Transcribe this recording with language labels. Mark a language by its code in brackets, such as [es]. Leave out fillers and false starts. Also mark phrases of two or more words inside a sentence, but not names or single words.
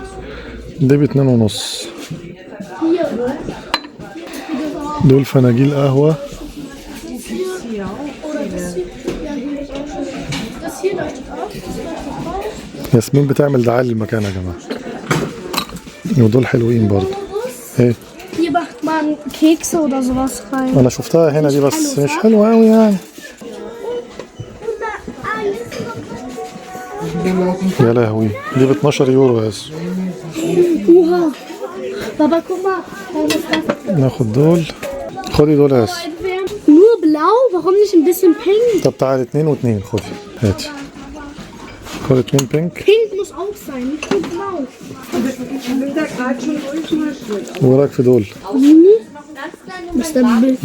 [ar] دي ب2.5. [de] Hier. [ar] دول فناجيل قهوة. [de] Das hier leuchtet auf. Das leuchtet auf. [ar] ياسمين بتعمل دعاية للمكان يا جماعة. ودول حلوين برضه. ايه؟ [de] Hier macht man Kekse oder sowas rein. [ar] أنا شفتها هنا دي بس مش حلوة أوي يعني. يا لهوي دي ب12 يورو يا ياسو. [de] Oha. Baba, guck mal. [ar] ناخد دول. خدي دول يا ياسو. [de] Nur blau? Warum nicht ein bisschen pink? [ar] طب تعالي 2 و2 خدي. هاتي. خدي 2 بينك. [de] Pink muss auch sein, nicht nur blau. [ar] وايه رايك في دول؟ بس ده بالكبيرة.